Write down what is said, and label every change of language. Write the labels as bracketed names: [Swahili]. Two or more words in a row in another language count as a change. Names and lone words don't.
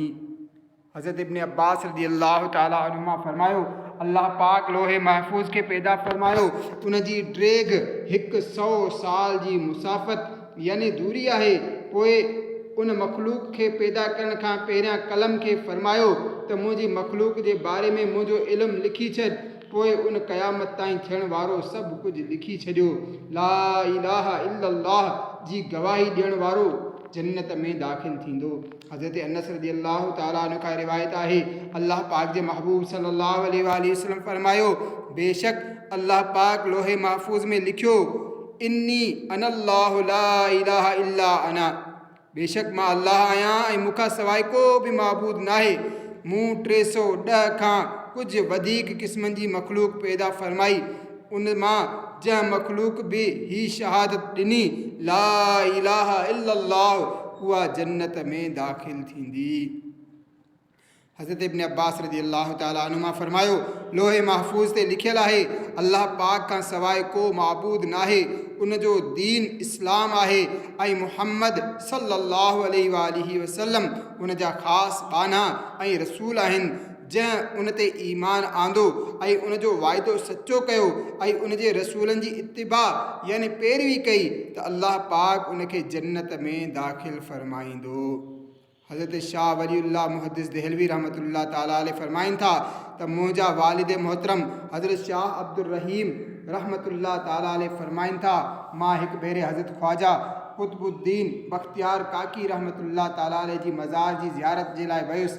[Sindhi] हज़रत इब्न अब्बास [Arabic] رضي الله تعالى عنهما [Sindhi] फ़रमायो, अल्लाह पाक लोहे महफूज़ खे पैदा फ़रमायो, उन जी ड्रेग 100 साल जी मुसाफ़त यानी दूरी आहे। पोइ उन मखलूक खे पैदा करण खां पहिरियां कलम खे फ़रमायो त मुंहिंजी मखलूक जे बारे में मुंहिंजो इल्मु लिखी छॾ, पोइ उन क़यामत ताईं थियण वारो सभु कुझु लिखी छॾियो। [Arabic] لا إله إلا الله [Sindhi] जी गवाही ॾियण वारो जन्नत में दाख़िल थींदो। हज़रत अनस [Arabic] رضي الله تعالى عنه [Sindhi] खां रिवायत आहे, अल्लाह पाक जे महबूब [Arabic] صلى الله عليه وسلم [Sindhi] फ़रमायो, बेशक अल्लाह पाक लोहे महफूज़ में लिखियो, [Arabic] إني أنا الله لا إله إلا أنا, [Sindhi] बेशक मां अल्लाह आहियां ऐं मूंखां सवाइ को बि माबूद नाहे। मूं 310 खां कुझु वधीक क़िस्मनि जी मखलूक पैदा फ़रमाई, उन मां जंहिं मखलूक बि ही शहादत ॾिनी [Arabic] لا إله إلا الله, [Sindhi] उहा जन्नत में दाख़िल थींदी। हज़रत इब्न अब्बास [Arabic] رضي الله تعالى عنهما [Sindhi] फरमायो, लोहे महफूज़ ते लिखियल आहे, अल्लाह पाक खां सवाइ को माबूद नाहे, उन जो दीन इस्लाम आहे ऐं मुहम्मद [Arabic] صلى الله عليه وسلم [Sindhi] उन जा ख़ासि बाना ऐं रसूल आहिनि। जंहिं उन ते ईमान आंदो ऐं उन जो वाइदो सचो कयो ऐं उन जे रसूलनि जी इत्तिबा यानी पैरवी कई त अल्लाह पाक उन खे जन्नत में दाख़िल फ़रमाईंदो। हज़रत शाह वलीउल्लाह मुहद्दिस देहलवी [Arabic] رحمة الله تعالى عليه [Sindhi] फरमाइनि था त मुंहिंजा वालिद मोहतरम हज़रत शाह अब्दुल रहीम [Arabic] رحمة الله تعالى عليه [Sindhi] फरमाइनि था, मां हिकु भेरे हज़रत ख्वाजा कुतुबुद्दीन बख्तियार काकी [Arabic] رحمة الله تعالى عليه [Sindhi] जी मज़ार जी ज़ियारत जे लाइ वयुसि।